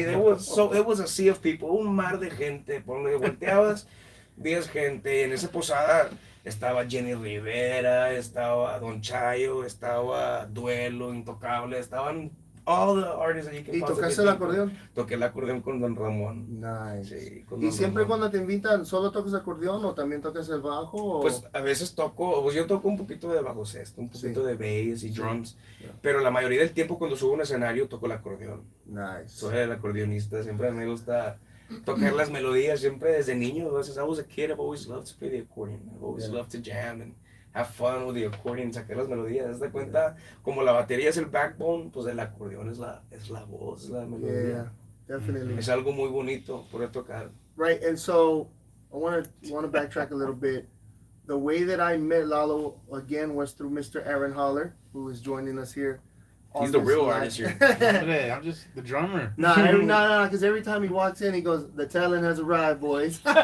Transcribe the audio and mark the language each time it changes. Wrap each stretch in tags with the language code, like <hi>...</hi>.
<en>It was a sea of people,</en> <es>un mar de gente. Por donde volteabas, 10 gente. En esa posada estaba Jenny Rivera, estaba Don Chayo, estaba Duelo, Intocable, estaban</es> <en>all the artists that you can.</en> <es>¿Y tocaste el acordeón? Toqué el acordeón con Don Ramón.</es> <en>Nice.</en> <es>Sí, ¿Y siempre cuando te invitan, solo tocas acordeón o también tocas el bajo? O? Pues a veces yo toco un poquito de bajo sexto, un poquito de bass y drums, pero la mayoría del tiempo cuando subo a un escenario toco el acordeón.</es> <en>Nice.</en> <es>Soy el acordeonista, siempre me gusta tocar las melodías, siempre desde niño.</es> <en>Since I was a kid, I've always loved to play the accordion. I've always loved to jam and have fun with the accordion,</en> <es>sacar las melodías. ¿Te das cuenta? Como la batería es el backbone, pues el acordeón es la voz, la melodía.</es> <en>Yeah, definitely.</en> <es>Es algo muy bonito poder tocar.</es> <en>Right, and so I want to backtrack a little bit. The way that I met Lalo again was through Mr. Aaron Holler, who is joining us here. He's the real artist here. I'm just the drummer. No, because every time he walks in, he goes, "The talent has arrived, boys."</en>